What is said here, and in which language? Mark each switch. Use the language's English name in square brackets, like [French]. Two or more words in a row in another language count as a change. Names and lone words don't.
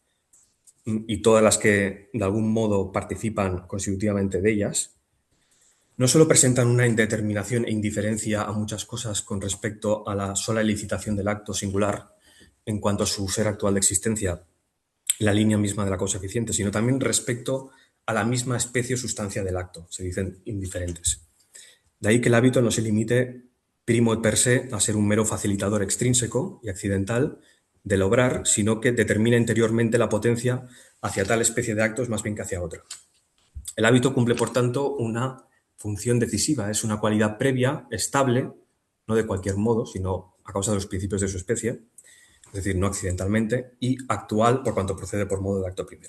[Spanish] y todas las que de algún modo participan constitutivamente de ellas, no solo presentan una indeterminación e indiferencia a muchas cosas con respecto a la sola elicitación del acto singular en cuanto a su ser actual de existencia, la línea misma de la causa eficiente, sino también respecto a la misma especie o sustancia del acto, se dicen indiferentes. De ahí que el hábito no se limite [Latin] primo et per se [Spanish] a ser un mero facilitador extrínseco y accidental del obrar, sino que determina interiormente la potencia hacia tal especie de actos más bien que hacia otra. El hábito cumple, por tanto, una función decisiva, es una cualidad previa, estable, no de cualquier modo, sino a causa de los principios de su especie, es decir, no accidentalmente, y actual por cuanto procede por modo de acto primero.